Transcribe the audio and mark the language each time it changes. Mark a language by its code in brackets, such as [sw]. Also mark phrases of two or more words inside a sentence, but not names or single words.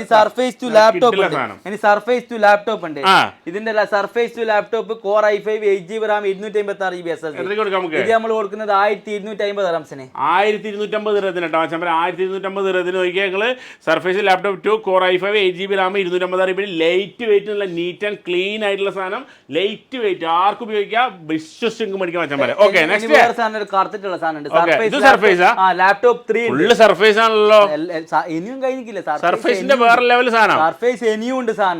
[ml] സർഫേസ് ടു ലാപ്ടോപ്പ് ഉണ്ട്. ഇതിന്റെ സർഫേസ് ടു ലാപ്ടോപ്പ് [en] core i5 8GB RAM 256GB SSD. [ml] ഇത് നമ്മൾ കൊടുക്കുന്നത് 1250 റംസിന്. 1250 സർഫേസ് ലാപ്ടോപ്പ് 2 [en] core i5 8GB RAM 256GB light weight [ml] ഉള്ള [en] neat and clean [ml] ആയിട്ടുള്ള സാധനം. [en] light weight [ml] ആർക്കും ഉപയോഗിക്കാം, വിശ്വസിച്ച് മേടിക്കാൻ വെച്ചാൽ പോലെ. [en] okay next laptop 3 [ml] ഫുള്ള് സർഫേസ് ആണല്ലോ. ഇനിയും കഴിഞ്ഞില്ല സർഫേസിന്റെ വേറെ ലെവൽ സാധനം. സർഫേസ് ഇനിയും ഉണ്ട് സാധനം.